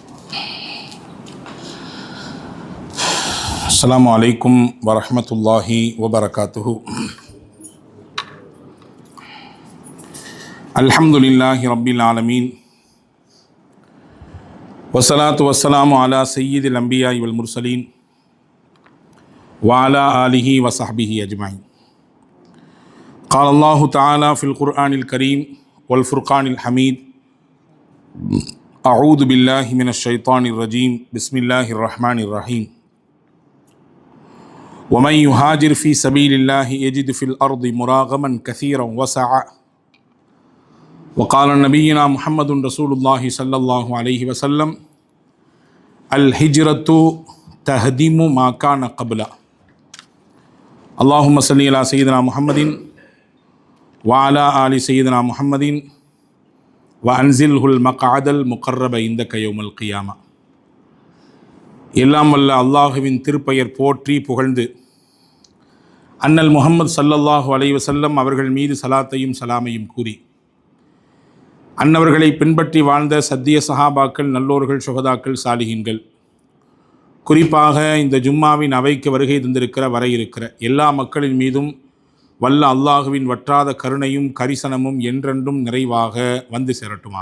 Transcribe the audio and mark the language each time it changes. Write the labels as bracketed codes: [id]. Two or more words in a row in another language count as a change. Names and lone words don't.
[ar] السلام عليكم ورحمة الله وبركاته. الحمد لله رب العالمين. والصلاة والسلام على سيد الأنبياء والمرسلين وعلى آله وصحبه أجمعين. قال الله تعالى في القرآن الكريم والفرقان الحميد: أعوذ بالله من الشيطان الرجيم بسم الله الرحمن الرحيم. ومن يهاجر في سبيل الله يجد في الأرض مراغما كثيرا وسعا. وقال نبينا محمد رسول الله صلى الله عليه وسلم: الهجرة تهدم ما كان قبله. اللهم صل على سيدنا محمد وعلى آل سيدنا محمد وأنزله المقعد المقرب عندك يوم القيامة. [ta] எல்லாம் வல்ல அல்லாஹுவின் திருப்பெயர் போற்றி புகழ்ந்து அன்னல் முஹம்மது [ar] صلى الله عليه وسلم [ta] அவர்கள் மீது சலாத்தையும் சலாமையும் கூறி அன்னவர்களை பின்பற்றி வாழ்ந்த சத்திய சஹாபாக்கள், நல்லோர்கள், சுஹதாக்கள், சாலிஹீன்கள், குறிப்பாக இந்த ஜும்மாவின் அவைக்கு வருகை தந்திருக்கிற வர இருக்கிற எல்லா மக்களின் மீதும் வல்ல அல்லாஹுவின் வற்றாத கருணையும் கரிசனமும் என்றென்றும் நிறைவாக வந்து சேரட்டுமாக.